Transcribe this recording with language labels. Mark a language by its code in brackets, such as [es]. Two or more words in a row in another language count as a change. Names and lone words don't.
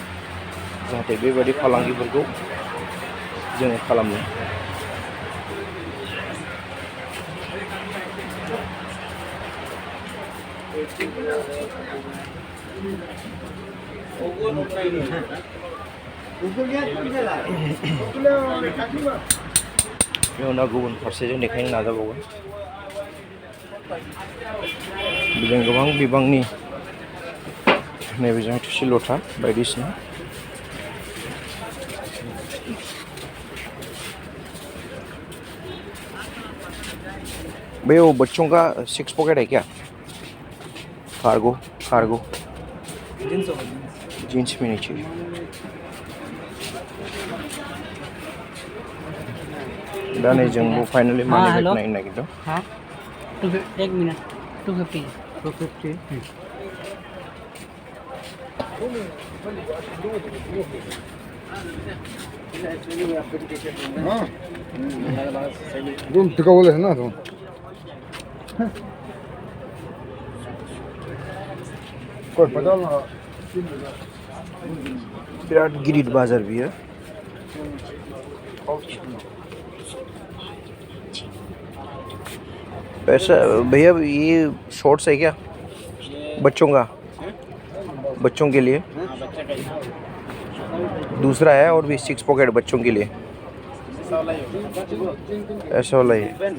[brx] जाहाथे बेबायदि फालांगिफोरखौ जोङो खालामनो बेनि उनाव गुबुन फारसेजों देखायनो नाजाबावगोन। बेजों गोबां बिबांनि नैबेजों थोरसि लथा बायदिसिना बे [hi] वो बच्चों का 6 पॉकेट है क्या? कार्गो जीन्स में नीचे [brx] दा नै जोंबो फाइनली मानि बेग नायनो नागिरदों। [hi] हाँ 1 मिनट 250 तुम टिका बोले है ना तुम कोई पता ना [brx] बिराट गिदिर बाजार बियो। [hi] ऐसा भैया ये शॉर्ट्स है क्या बच्चों का? बच्चों के लिए दूसरा है और भी 6 पॉकेट बच्चों के लिए ऐसा वाला है।